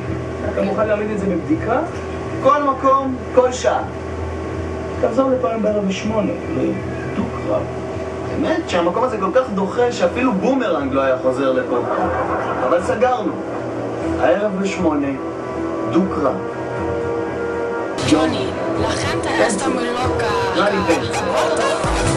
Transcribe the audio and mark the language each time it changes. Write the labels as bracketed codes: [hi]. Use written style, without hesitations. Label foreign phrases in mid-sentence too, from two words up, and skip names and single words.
[he] אתה מוכן להעמיד את זה בבדיקה? כל מקום, כל שעה. תחזור לפעמים בערב 8, לדו-קרב. האמת שהמקום הזה כל כך דוחה שאפילו בומרנג לא היה חוזר לפה. אבל סגרנו. הערב ב8, דו-קרב. [es] Johnny, la gente está muy loca. Johnny Depp.